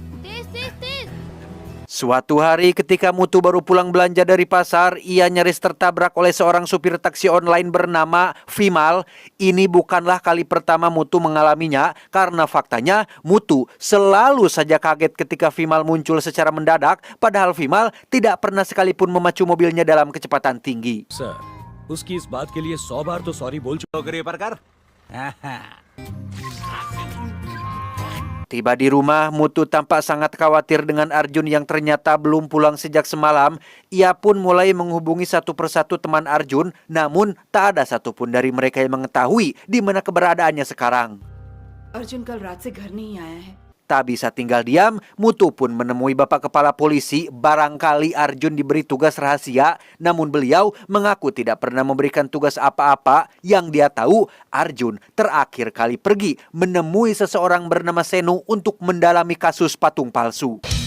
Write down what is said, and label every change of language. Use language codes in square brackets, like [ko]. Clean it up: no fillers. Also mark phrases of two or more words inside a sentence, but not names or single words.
[id] Suatu hari ketika Mutu baru pulang belanja dari pasar, ia nyaris tertabrak oleh seorang supir taksi online bernama Vimal. Ini bukanlah kali pertama Mutu mengalaminya, karena faktanya Mutu selalu saja kaget ketika Vimal muncul secara mendadak, padahal Vimal tidak pernah sekalipun memacu mobilnya dalam kecepatan tinggi. [hi] सर, उसकी इस बात के लिए 100 बार तो सॉरी बोल चुका. [id] Tiba di rumah, Mutu tampak sangat khawatir dengan Arjun yang ternyata belum pulang sejak semalam. Ia pun mulai menghubungi satu persatu teman Arjun, namun tak ada satupun dari mereka yang mengetahui di mana keberadaannya sekarang. [hi] अर्जुन कल रात से घर नहीं आया है. [id] Tak bisa tinggal diam, Mutu pun menemui Bapak Kepala Polisi. Barangkali Arjun diberi tugas rahasia, namun beliau mengaku tidak pernah memberikan tugas apa-apa. Yang dia tahu, Arjun terakhir kali pergi menemui seseorang bernama Senu untuk mendalami kasus patung palsu.